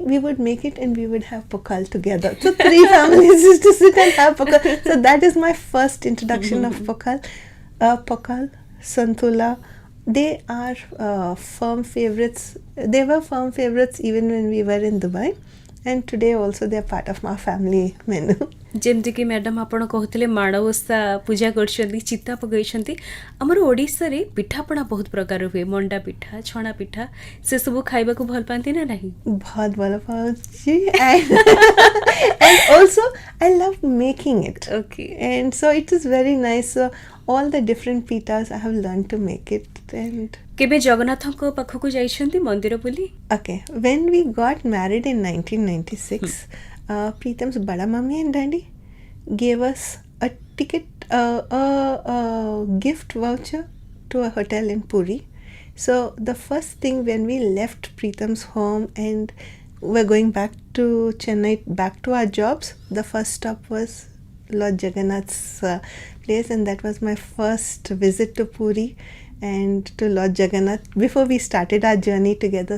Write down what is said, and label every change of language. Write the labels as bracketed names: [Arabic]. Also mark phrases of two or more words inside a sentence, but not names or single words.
[English] We would make it and we would have pakal together. So 3 families used to sit and have pakal. So that is my first introduction of pakal. Pakal, santula, they are firm favorites. They were firm favorites even when we were in Dubai. And today also they are part of my family menu. [Odia] ଯେମିତିକି ମ୍ୟାଡ଼ାମ୍ ଆପଣ କହୁଥିଲେ ମାଣବସା ପୂଜା କରିଛନ୍ତି, ଚିତା ପକାଇଛନ୍ତି। ଆମର ଓଡ଼ିଶାରେ ପିଠାପଣା ବହୁତ ପ୍ରକାର ହୁଏ, ମଣ୍ଡା ପିଠା, ଛଣା ପିଠା, ସେସବୁ ଖାଇବାକୁ ଭଲ ପାଆନ୍ତି ନା ନାହିଁ? ବହୁତ ଭଲ ପାଉଛି। [English] And also I love making it. Okay. And so it is very nice. So all the different pitas I have learned to make it. And [Odia] କେବେ ଜଗନ୍ନାଥଙ୍କ ପାଖକୁ ଯାଇଛନ୍ତି ମନ୍ଦିର ବୋଲି? [English] okay, when we got married in 1996, Preetham's bada mummy and daddy gave us a ticket, a gift voucher to a hotel in Puri. So the first thing when we left Preetham's home and we're going back to Chennai, back to our jobs, the first stop was Lord Jagannath's place, and that was my first visit to Puri and to Lord Jagannath before we started our journey together.